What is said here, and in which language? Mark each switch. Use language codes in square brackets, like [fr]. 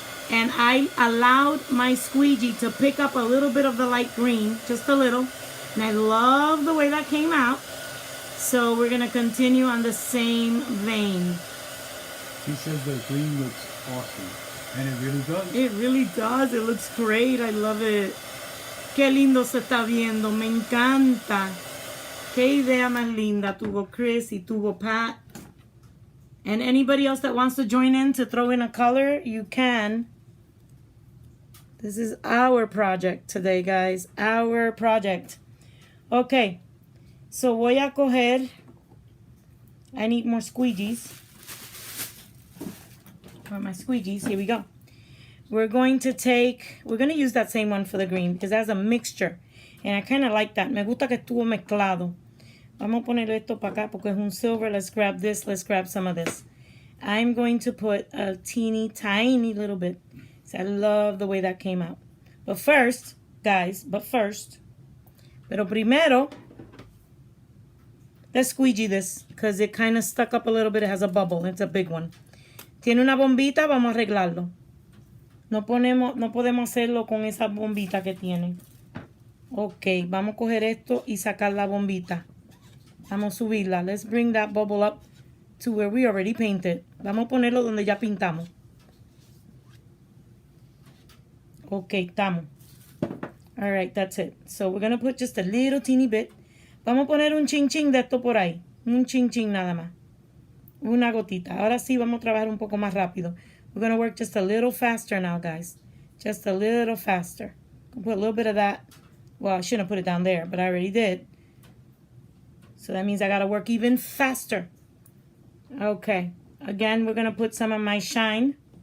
[en] And I allowed my squeegee to pick up a little bit of the light green, just a little. And I love the way that came out. So we're going to continue on the same vein. She says the green looks awesome. And it really does. It really does. It looks great. I love it. [es] Qué lindo se está viendo. Me encanta. Qué idea más linda tuvo Chris y tuvo Pat. [en] And anybody else that wants to join in to throw in a color, you can. This is our project today, guys. Our project. Okay. So [es] voy a coger. [en] I need more squeegees. For my squeegees. Here we go. We're going to use that same one for the green because it has a mixture. And I kind of like that. [es] Me gusta que estuvo mezclado. Vamos a poner esto para acá porque es un silver. [en] Let's grab this. Let's grab some of this. I'm going to put a teeny tiny little bit. So I love the way that came out. But first, guys, [es] pero primero, [en] let's squeegee this because it kind of stuck up a little bit. It has a bubble. It's a big one. [es] Tiene una bombita, vamos a arreglarlo. No podemos hacerlo con esa bombita que tiene. Ok, vamos a coger esto y sacar la bombita. Vamos a subirla. [en] Let's bring that bubble up to where we already painted. [es] Vamos a ponerlo donde ya pintamos. Ok, estamos. [en] Alright, that's it. So we're going to put just a little teeny bit. [es] Vamos a poner un chin chin de esto por ahí. Un chin chin nada más. Una gotita. Ahora sí vamos a trabajar un poco más rápido. [en] We're going to work just a little faster now, guys. Just a little faster. I'll put a little bit of that. Well, I shouldn't have put it down there, but I already did. So that means I got to work even faster. Okay. Again, we're going to put some of my shine.